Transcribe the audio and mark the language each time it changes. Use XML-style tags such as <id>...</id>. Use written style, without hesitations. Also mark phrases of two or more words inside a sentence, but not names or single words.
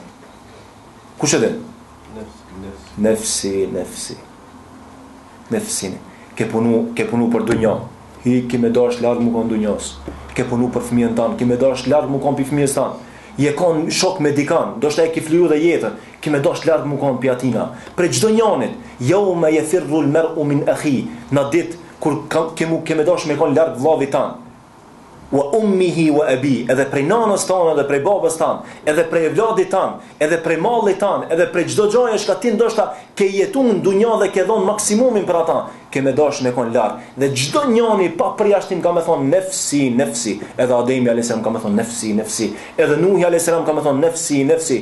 <sq>Kush e din? Nefsi. Ke punu për dunja. Ki me dash larg më kon dunjas. Ke punu për fëmijën tan, ki me dash larg më kon pi fëmijës tan. Je kon shok medikan, do shta e ki fliju dhe jetën, ki me dash larg më kon pi atina. Për çdo njanit,</sq> <ar>يوم يفر المرء من أخيه,</ar> <sq>në ditë kur ke me dash me kon larg vllavit tan.</sq> <ar>وأمه وأبيه,</ar> <sq>edhe prej nanës tanë, edhe prej babës tanë, edhe prej vladit tanë, edhe prej mallit tanë, edhe prej çdo gjaje që ti ndoshta ke jetuar në dunja dhe ke dhënë maksimumin për ata, ke me dash me kon larg. Dhe çdo njani pa përjashtim ka me thonë nefsi. Edhe Ademi</sq> <ar>عليه السلام</ar> <sq>ka me thonë nefsi. Edhe Nuhi</sq> <ar>عليه السلام</ar> <sq>ka me thonë nefsi.</sq>